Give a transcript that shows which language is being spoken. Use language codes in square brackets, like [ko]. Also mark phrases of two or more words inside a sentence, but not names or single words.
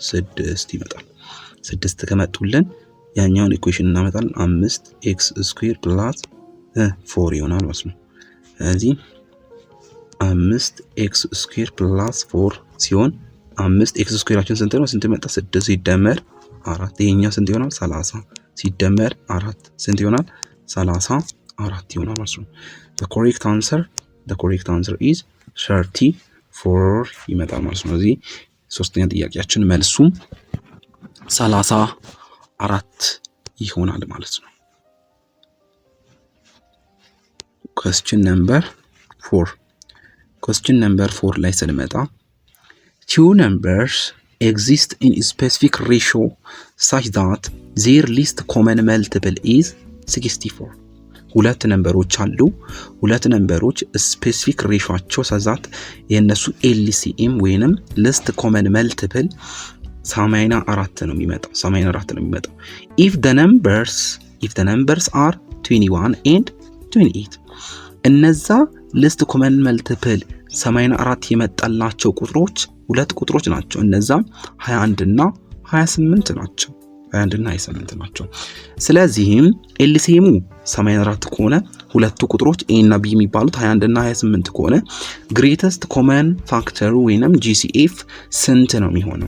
[am] 6 ይመጣል። 6 ከመጡልን ያኛውን ኢኩዌሽን እናመጣለን። 5x² + 4 ይሆናል ማለት ነው። ስለዚህ 5x² + 4 ሲሆን 5x² ስንት ነው? ስንት መጣ? 6 ሲደመር 4 ይሄኛው ስንት ይሆናል? 30 ሲደመር 4 ስንት ይሆናል? 34 ይሆናል ማለት ነው። [en] the correct answer is [am] 34 ይመጣል ማለት ነው። እዚህ ሶስተኛ ጥያቄያችን መልሱም [en] 34 [am] ይሆናል ማለት ነው። [en] question number 4 [am] ላይ ስንመጣ [en] two numbers exist in a specific ratio such that their least common multiple is 64. [am] ሁለት ነምበሮች አሉ። ሁለት ነምበሮች ስፔሲፊክ ሬሾአቸው ሰዛት የነሱ ኤልሲኤም ወይንም [en] least common multiple [am] 84 ነው የሚመጣው። [en] if the numbers are 21 and 28 [am] እነዛ [en] least common multiple [am] 84 የመጣላቸው ቁጥሮች ሁለት ቁጥሮች ናቸው። እነዛ 21 እና 28 ናቸው። 21 እና 28 ናቸው። ስለዚህም ኤልሲኤሙ 84 ከሆነ ሁለቱ ቁጥሮች ኤ እና ቢ የሚባሉት 21 እና 28 ከሆነ [en] greatest common factor [am] ወይንም ጂሲኤፍ ስንት ነው የሚሆነው?